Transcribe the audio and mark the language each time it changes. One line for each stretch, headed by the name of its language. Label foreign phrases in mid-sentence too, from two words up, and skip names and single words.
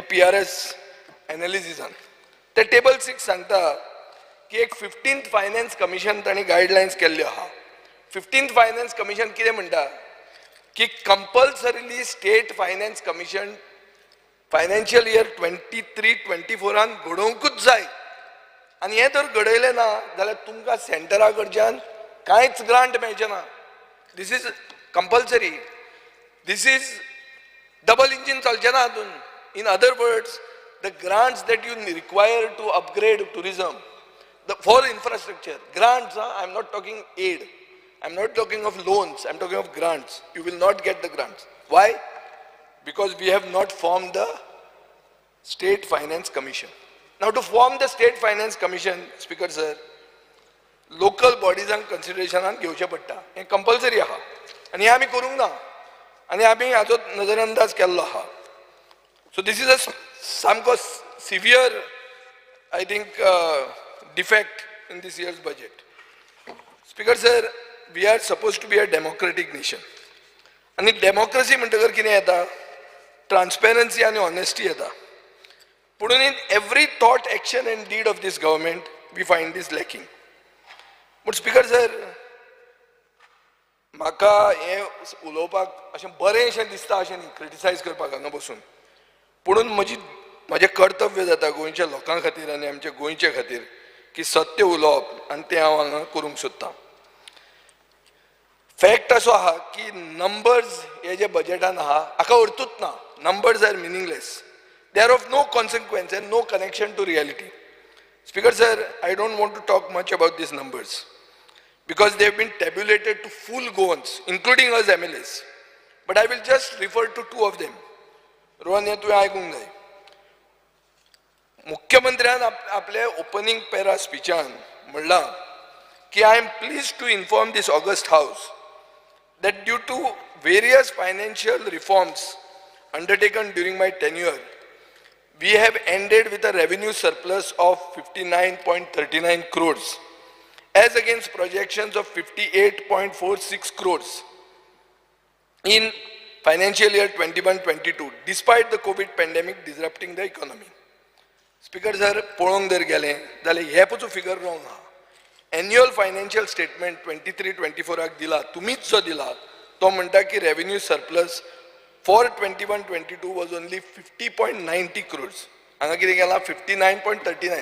Konkani: PRS एनालिसिसान ते टेबल 6 सांगता की एक
English: 15th Finance Commission
Konkani: तांणी गायडलायन्स केल्ल्यो आहा
English: 15th Finance Commission
Konkani: कितें म्हणटा की कंपल्सरिली
English: State Finance Commission financial year 23-24
Konkani: घडोवंकूच जाय आनी हें जर घडयलें ना जाल्यार तुमकां सेंटरा कडच्यान कांयच ग्रांट मेळचें ना.
English: This is compulsory. This is double engine
Konkani: चलचें ना हातून.
English: In other words, the grants that you require to upgrade tourism for infrastructure, grants, I'm not talking aid, I'm not talking of loans, I'm talking of grants. You will not get the grants. Why? Because we have not formed the State Finance Commission. Now to form the State Finance Commission, Speaker sir, local bodies and consideration
Konkani: घेवचे पडटा. हें कंपल्सरी आहा आनी हें आमी करूंक ना आनी आमी हाचो नजरअंदाज केल्लो आहा.
English: So this is a samko severe, I think, defect in this year's budget. Speaker sir, we are supposed to be a democratic nation. And democracy
Konkani: म्हणटगर कितें येता?
English: Transparency and honesty येता. But in every thought, action and deed of this government, we find this lacking. But Speaker sir,
Konkani: म्हाका हें उलोवपाक अशें बरेंशें दिसता अशें न्ही, क्रिटिसायज करपाक हांगा बसून. पुणून म्हजें कर्तव्य जाता गोंयच्या लोकां खातीर आनी आमच्या गोंयच्या खातीर की सत्य उलोवप आनी तें हांव हांगा करूंक सोदतां. फॅक्ट असो आहा की नंबर्स हे जे बजेटान आहा हाका अर्थूच ना.
English: Numbers are meaningless. They are of no consequence and no connection to reality. Speaker sir, I don't want to talk much about these numbers because they have been tabulated to full Goans, including us MLAs. But I will just refer to two of them.
Konkani: रोहन, हे तुवें आयकूंक जाय. मुख्यमंत्र्यान आपले ओपनिंग पॅरा स्पिचान म्हणलां की
English: I am pleased to inform this August House that due to various financial reforms undertaken during my tenure, we have ended with a revenue surplus of 59.39 crores as against projections of 58.46 crores in financial year 21-22, despite the COVID pandemic disrupting the economy. Speaker sir,
Konkani: पळोवंक जर गेलें जाल्यार हे पसून फिगर रॉंग आहा.
English: Annual Financial Statement 23-24
Konkani: दिला, तुमीच जो दिला तो म्हणटा की
English: revenue surplus for 21-22 was only 50.90 crores.
Konkani: हांगा कितें केलां 59.39.